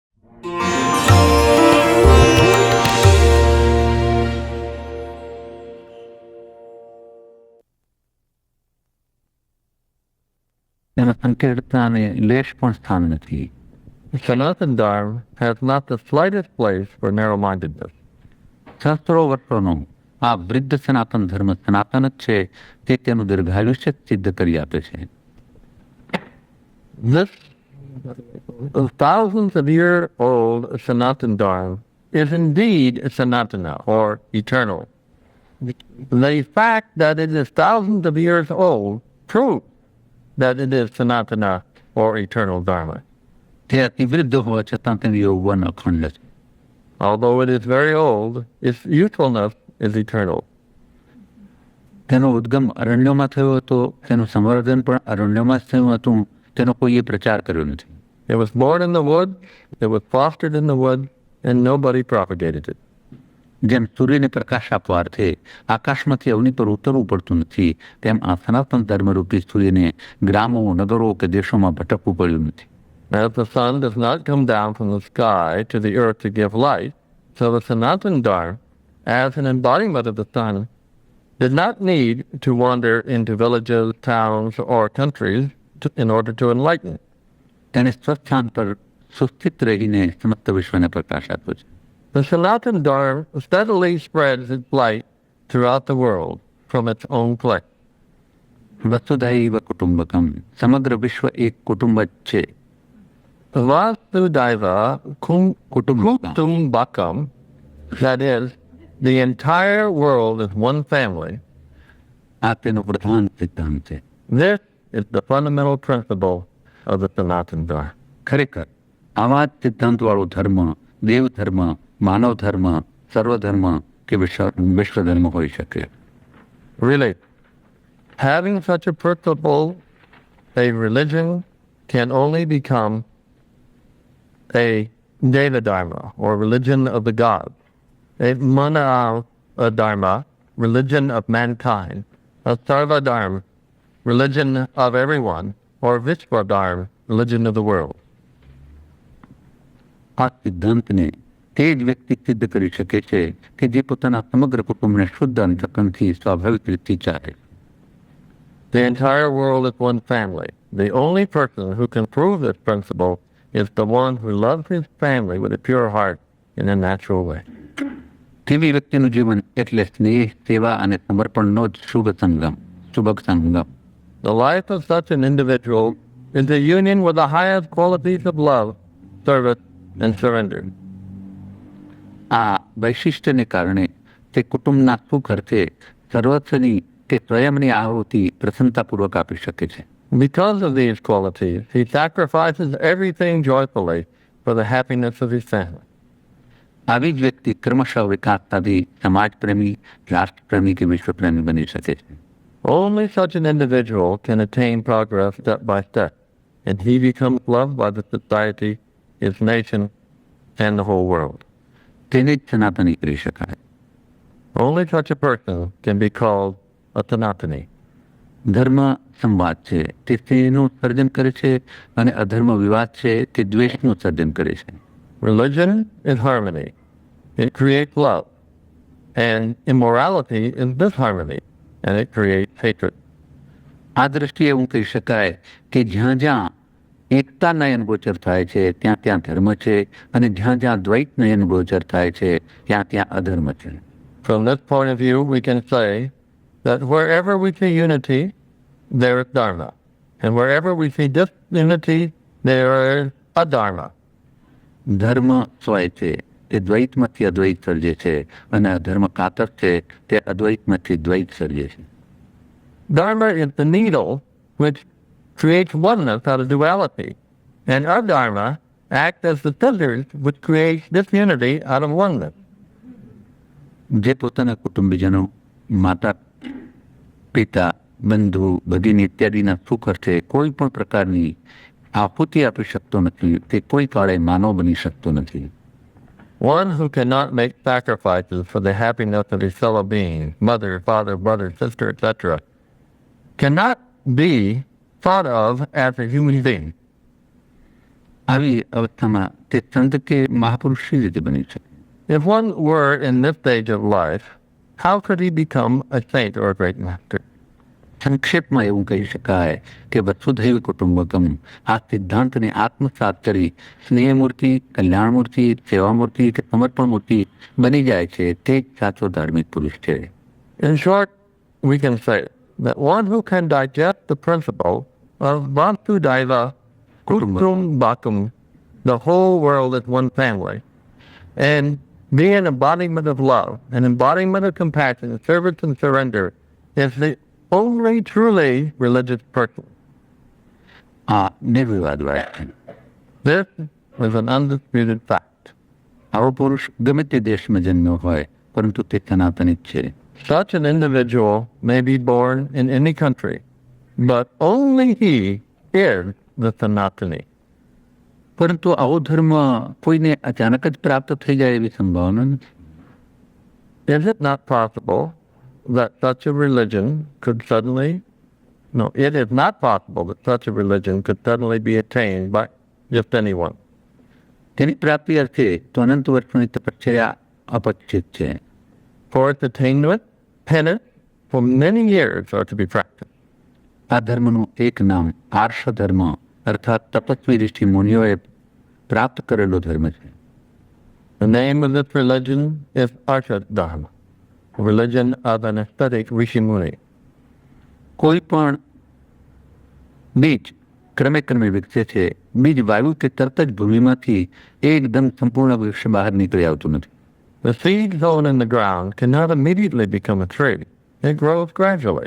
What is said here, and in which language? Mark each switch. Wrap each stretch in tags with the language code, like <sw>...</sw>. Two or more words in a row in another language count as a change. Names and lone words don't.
<gu>તેના સંકીર્ણતાને લેશ પણ સ્થાન નથી.</gu> <en>Sanatan Dharma has not the slightest place for narrow-mindedness.</en> <gu>સહસ્ત્રો વર્ષોનો આ વૃદ્ધ સનાતન ધર્મ સનાતન જ છે, તે તેનું દીર્ઘાયુષ્ય સિદ્ધ કરી આપે છે.</gu> <en>This thousands of year old Sanatan Dharma is indeed Sanatana, or eternal. The fact that it is thousands of years old proves that it is Sanatana, or eternal Dharma.</en> <gu>તે અતિ વૃદ્ધ હોવા છતાં તેનું યૌવન અખંડ છે.</gu> <en>Although it is very old, its usefulness is eternal.</en> <gu>તેનો ઉદ્ગમ અરણ્યમાં થયો હતો, તેનું સંવર્ધન પણ અરણ્યમાં જ થયું હતું, તેનો કોઈએ પ્રચાર કર્યો નથી.</gu> <en>It was born in the woods, it was fostered in the woods, and nobody propagated it.</en> <gu>જેમ સૂર્યને પ્રકાશ આપવા અર્થે આકાશમાંથી અવની પર ઉતરવું પડતું નથી, તેમ આ સનાતન ધર્મરૂપી સૂર્યને ગ્રામો, નગરો કે દેશોમાં ભટકવું પડ્યું નથી.</gu> <en>As the sun does not come down from the sky to the earth to give light, so the Sanatan Dharma, as an embodiment of the sun, did not need to wander into villages, towns, or countries in order to enlighten.</en> <gu>તેણે સ્વસ્થાન પર સુસ્થિત રહીને સમસ્ત વિશ્વને પ્રકાશ આપ્યો છે.</gu> <en>The Sanatan Dharma steadily spreads its light throughout the world from its own place.</en> <gu>વસુધૈવ કુટુંબકમ, સમગ્ર વિશ્વ એક કુટુંબ જ છે.</gu> <en>Vasudhaiva Kutumbakam, that is, the entire world is one family.</en> <gu>આ તેનો પ્રધાન સિદ્ધાંત છે.</gu> <en>This is the fundamental principle of the Sanatan Dharma.</en> <gu>ખરેખર આવા જ સિદ્ધાંતવાળો ધર્મ દેવ ધર્મ, માનવ ધર્મ, સર્વધર્મ કે વિશ્વ ધર્મ હોઈ શકે.</gu> <en>Really, having such a principle, a religion can only become a Deva Dharma, or religion of the gods, a Mana Dharma, religion of mankind, a Sarva Dharma, religion of everyone, or Vishwa Dharma, religion of the world.</en> <gu>આ સિદ્ધાંતને તે જ વ્યક્તિ સિદ્ધ કરી શકે છે કે જે પોતાના સમગ્ર કુટુંબને શુદ્ધ અંતઃકરણથી સ્વાભાવિક રીતે ચાલે.</gu> <en>The entire world is one family. The only person who can prove this principle is the one who loves his family with a pure heart in a natural way.</en> <gu>તેવી વ્યક્તિનું જીવન એટલે સ્નેહ, સેવા અને સમર્પણનો જ શુભ સંગમ.</gu> <en>The life of such an individual is a union with the highest qualities of love, service, and surrender.</en> <gu>આ વૈશિષ્ટ્યને કારણે તે કુટુંબના સુખ અર્થે સર્વસ્વની કે સ્વયંની આહુતિ પ્રસન્નતાપૂર્વક આપી શકે છે.</gu> <en>Because of these qualities, he sacrifices everything joyfully for the happiness of his family.</en> <gu>આવી જ વ્યક્તિ ક્રમશઃ વિકાસ સાધી સમાજપ્રેમી, રાષ્ટ્રપ્રેમી કે વિશ્વપ્રેમી બની શકે છે.</gu> <en>Only such an individual can attain progress step by step, and he becomes loved by the society, his nation, and the whole world.</en> <gu>તેને જ સનાતની કરી શકાય.</gu> <en>Only such a person can be called a Sanatani.</en> <gu>ધર્મ સંવાદ છે, તે સ્નેહનું સર્જન કરે છે, અને અધર્મ વિવાદ છે, તે દ્વેષનું સર્જન કરે છે.</gu> <en>Religion is harmony. It creates love. And immorality is disharmony, and it creates hatred.</en> <gu>આ દ્રષ્ટિએ એવું કહી શકાય કે જ્યાં જ્યાં એકતા નયન ગોચર થાય છે ત્યાં ત્યાં ધર્મ છે, અને જ્યાં જ્યાં દ્વૈત નયન ગોચર થાય છે ત્યાં ત્યાં અધર્મ છે.</gu> <en>From this point of view, we can say that wherever we see unity, there is Dharma. And wherever we see disunity, there is adharma.</en> <gu>ધર્મ સ્વય છે, તે દ્વૈતમાંથી અદ્વૈત સર્જે છે, અને અધર્મ કાતર છે, તે અદ્વૈતમાંથી દ્વૈત સર્જે છે.</gu> <en>Dharma is the needle which creates oneness out of duality. And adharma acts as the scissors which creates disunity out of oneness.</en> <gu>જે પોતાના કુટુંબીજનો, માતા, પિતા, બંધુ, ભગીની ઇત્યાદિના સુખ અર્થે કોઈ પણ પ્રકારની આહુતિ આપી શકતો નથી, તે કોઈ કાળે માનવ બની શકતો નથી.</gu> <en>One who cannot make sacrifices for the happiness of his fellow beings, mother, father, brother, sister, etc., cannot be thought of as a human being.</en> <gu>આવી અવસ્થામાં તે સંત કે મહાપુરુષ શી રીતે બની શકે?</gu> <en>If one were in this stage of life, how could he become a saint or a great master?</en> <gu>સંક્ષેપમાં એવું કહી શકાય કે વસુધૈવ કુટુંબકમ આ સિદ્ધાંતને આત્મસાત કરી સ્નેહમૂર્તિ, કલ્યાણમૂર્તિ, સેવામૂર્તિ કે સમર્પણ મૂર્તિ બની જાય છે તે જ સાચો ધાર્મિક પુરુષ છે.</gu> <en>In short, we can say that one who can digest the principle of Vasudhaiva Kutumbakam, the whole world is one family, and be an embodiment of love, an embodiment of compassion, service and surrender, is the only truly religious person.</en> <gu>આ નિર્વિવાદ વાત છે.</gu> <en>This is an undisputed fact.</en> <gu>આવો પુરુષ ગમે તે દેશમાં જન્મ્યો હોય પરંતુ તે સનાતની જ છે.</gu> <en>Such an individual may be born in any country, but only he is the Sanatani.</en> <gu>પરંતુ આવો ધર્મ કોઈને અચાનક જ પ્રાપ્ત થઈ જાય એવી સંભાવના નથી.</gu> <en>Is it not possible that such a religion could suddenly, no, it is not possible that such a religion could suddenly be attained by just anyone.</en> <gu>તેની પ્રાપ્તિ અર્થે તો અનંત વર્ષોની તપશ્ચર્યા અપેક્ષિત છે.</gu> <en>For its attainment, penance for many years are to be practiced.</en> <gu>આ ધર્મનું એક નામ આર્ષ ધર્મ અર્થાત તપસ્વી ઋષિ મુનિઓએ પ્રાપ્ત કરેલો ધર્મ છે.</gu> <en>The name of this religion is Arsha Dharma, a religion of an ascetic Rishi Muni.</en> <gu>કોઈ પણ બીજ ક્રમે ક્રમે વિકસે છે. બીજ વાયુ કે તરત જ ભૂમિમાંથી એકદમ સંપૂર્ણ વૃક્ષ બહાર નીકળી આવતું નથી.</gu> <en>The seed sown in the ground cannot immediately become a tree. It grows gradually.</en>